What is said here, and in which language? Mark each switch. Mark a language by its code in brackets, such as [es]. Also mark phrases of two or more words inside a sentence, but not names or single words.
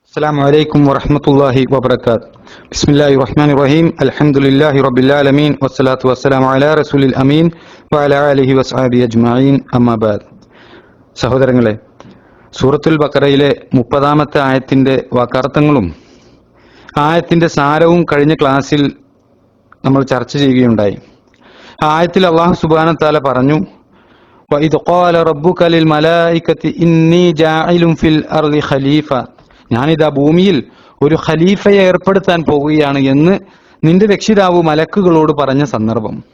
[ar] السلام عليكم ورحمة الله وبركاته. بسم الله الرحمن الرحيم. الحمد لله رب العالمين والصلاة والسلام على رسول الأمين وعلى آله وصحبه أجمعين. أما بعد. [ml] സഹോദരങ്ങളെ, സൂറത്തുൽ ബഖറയിലെ 30-ാമത്തെ ആയത്തിന്റെ വാക്കാർത്ഥങ്ങളും ആയത്തിന്റെ സാരവും കഴിഞ്ഞ ക്ലാസ്സിൽ നമ്മൾ ചർച്ച ചെയ്യുകയുണ്ടായി. ആ ആയത്തിൽ [ar] الله سبحانه وتعالى [ml] പറഞ്ഞു, [ar] وإذ قال ربك للملائكة إني جاعل في الأرض خليفة, [ml] ഞാനിതാ ഭൂമിയിൽ ഒരു ഖലീഫയെ ഏർപ്പെടുത്താൻ പോവുകയാണ് എന്ന് നിന്റെ രക്ഷിതാവ് മലക്കുകളോട് പറഞ്ഞ സന്ദർഭം.